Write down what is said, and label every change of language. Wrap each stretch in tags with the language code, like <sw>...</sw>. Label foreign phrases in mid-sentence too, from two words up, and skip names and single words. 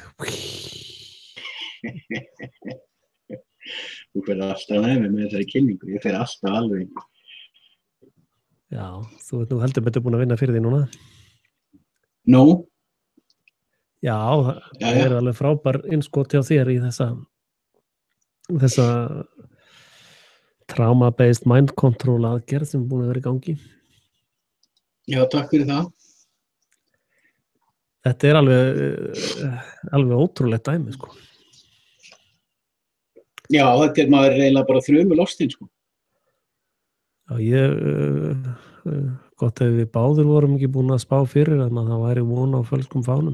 <is>Þú fer alltaf með mig með þessari kynningu, ég fer alltaf alveg. Já, þú ert nú heldur betur búin að vinna fyrir því núna. Nú? Já, það er alveg frábær innskot hjá þér í þessa</is> <en>trauma-based mind control</en> <is>aðgerð sem er búin að vera í gangi. Já, takk fyrir það. Þetta er alveg ótrúlegt dæmi, sko. Já, þetta er maður eiginlega bara þrumulostinn, sko. Já, gott ef við báðir vorum ekki búin að spá fyrir en að það væri von á fölskum fánum.</is>